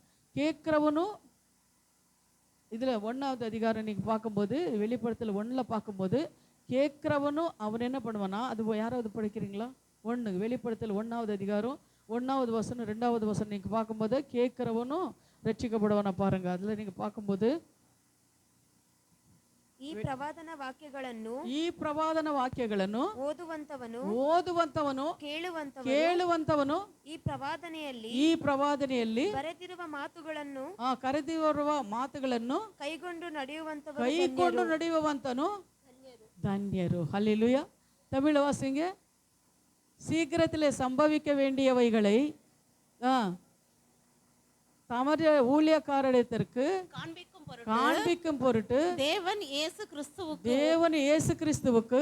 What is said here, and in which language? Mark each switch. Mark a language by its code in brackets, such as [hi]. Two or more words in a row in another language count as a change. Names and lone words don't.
[ta] கேட்குறவனும் இதில் 1வது அதிகாரம் நீங்கள் பார்க்கும்போது, வெளிப்படுத்தல் 1ல் பார்க்கும்போது கேட்குறவனும் அவன் என்ன பண்ணுவானா, அது யாராவது படிக்கிறீங்களா? வெளிப்படுத்தல் 1வது அதிகாரம் 1வது வசனம் 2வது வசனம் நீங்கள் பார்க்கும்போது கேட்குறவனும் ரட்சிக்கப்படுவானா பாருங்கள். அதில் நீங்கள் பார்க்கும்போது [kn] ಈ ಪ್ರವಾದನ ವಾಕ್ಯಗಳನ್ನು ಓದುವಂತವನು ಕೇಳುವಂತವನು ಈ ಪ್ರವಾದನೆಯಲ್ಲಿ ಬರೆದಿರುವ ಮಾತುಗಳನ್ನು ಕೈಗೊಂಡು ನಡೆಯುವಂತನು ಧನ್ಯರು. [ta] ஹல்லேலூயா. தமிழ் வாசிங்க. சீக்கிரத்தில் சம்பவிக்க வேண்டியவைகளை தமது ஊழியக்காரத்திற்கு காண்பிக்கும் பொருட்டு தேவன் இயேசு கிறிஸ்துவுக்கு